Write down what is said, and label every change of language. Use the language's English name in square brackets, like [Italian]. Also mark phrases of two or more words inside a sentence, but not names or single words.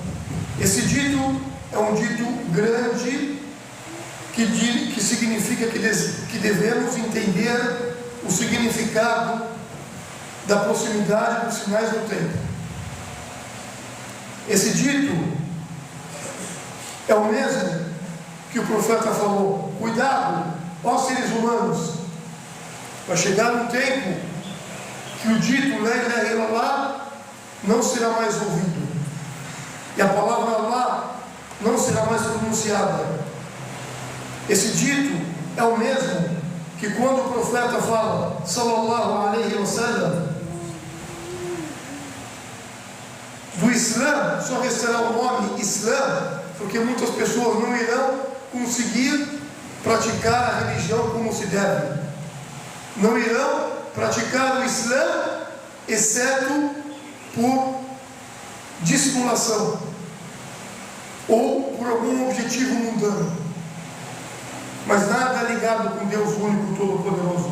[Portuguese] Esse dito é um dito grande, que significa que devemos entender o significado da proximidade dos sinais do tempo. Esse dito é o mesmo que o profeta falou: cuidado, ó seres humanos, vai chegar um tempo que o dito [Arabic] لا إله إلا الله [Portuguese] não será mais ouvido, e a palavra Allah não será mais pronunciada. Esse dito é o mesmo que quando o profeta fala [Arabic] صلى الله عليه وسلم, [Portuguese] do Islã só restará o nome Islã, porque muitas pessoas não irão conseguir praticar a religião como se deve. Não irão praticar o Islã, exceto por dissimulação ou por algum objetivo mundano, mas nada ligado com Deus único, todo-poderoso.